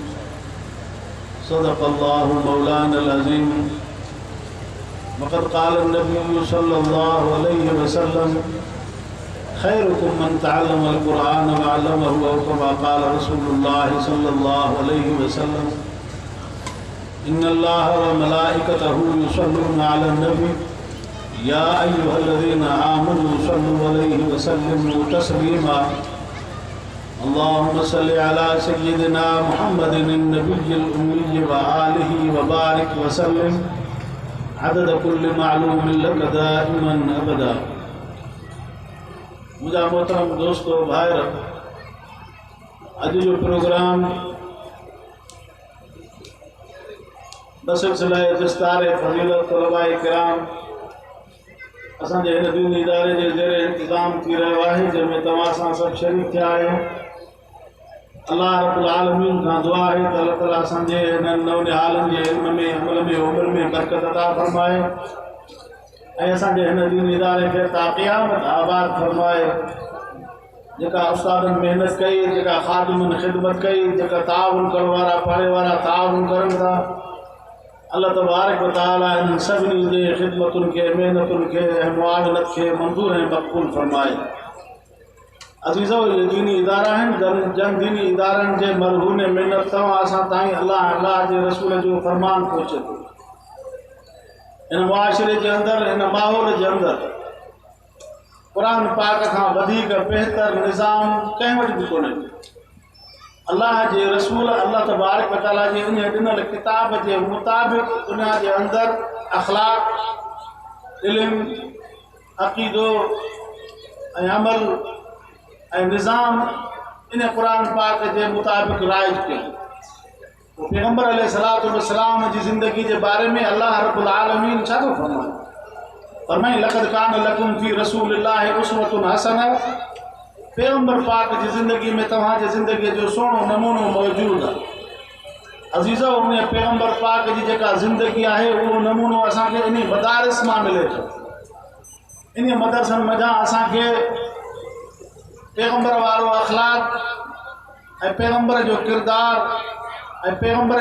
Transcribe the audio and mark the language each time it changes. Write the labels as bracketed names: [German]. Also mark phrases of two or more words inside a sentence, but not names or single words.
[Arabic] صدق الله مولانا العظيم وقد قال النبي صلى الله عليه وسلم خيركم من تعلم القرآن وعلمه أو كما قال رسول الله صلى الله عليه وسلم إن الله وملائكته يصلون على النبي يا أيها الذين آمنوا صلوا عليه وسلموا تسليما اللهم صل على سيدنا محمد النبي الأمي وآله وبارك وسلم عدد كل معلوم لك دائما أبدا [Sindhi] मुझा मोहतरम दोस्तों भाइर अज जो प्रोग्राम बसिलसिला दस्तार फज़ीलत तलबा किराम असांजे हिन दीनी इदारे जे ज़ेरे इंतज़ाम थी रहियो आहे जंहिंमें तव्हां सां सभु शरीक थिया आहियो। अल्लाह [Arabic] رب العالمين [Sindhi] खां दुआ आहे त अल्लाह ताला असांजे हिननि नवनिहालनि जे इल्म में अमल में उमिरि में बरकत अता फरमाए ऐं असांजे हिन दीनी इदारे खे ता क़यामत आबाद फरमाए। जेका उस्तादनि महिनत कई, जेका ख़ादिमनि ख़िदमत कई, जेका ताउन करण वारा पढ़े वारा ताउन करनि था, अल्लाह [Arabic] تبارك وتعالى [Sindhi] इन सभिनी जे ख़िदमतुनि खे महिनतुनि खे ऐं मुआवनत खे मंज़ूर ऐं मक़बूल फरमाए। अज़ीज़ो ये दीनी इदारा आहिनि जन दीनी इदारनि जे मरहूने महिनत तव्हां असां ताईं अल्लाह जे रसूल जो फरमान पहुचे थो। इन मुआशरे के अंदर इन माहौल के अंदर कुरान पाक खां वधीक बेहतर निज़ाम कंहिं वटि बि कोन्हे। अल्लाह जे रसूल अल्लाह [Arabic] تبارك وتعالى [Sindhi] जे इन ॾिनल किताब जे मुताबिक़ दुनिया जे अंदर अखलाक, इल्म, अक़ीदो ऐं अमल ऐं निज़ाम इन कुरान पाक जे मुताबिक़ राइज कयो। पैगम्बर [Arabic] عليه الصلاة والسلام [Sindhi] जी ज़िंदगी के बारे में अल्लाह [Arabic] رب العالمين [Sindhi] छा थो फरमाए [Arabic] لقد كان لكم في رسول الله أسوة حسنة. [Sindhi] पैगम्बर पाक जी ज़िंदगी में तव्हांजे ज़िंदगी जो सोनो नमूनो मौजूद है। अज़ीज़ो उन पैगम्बर पाक जी जेका ज़िंदगी है वो नमूनो असांखे इन मदारिस मां मिले थो। इन मदरसन मज़ा असांखे पैगम्बर वारो अखलाक ऐं पैगम्बर जो किरदार ऐं पैगम्बर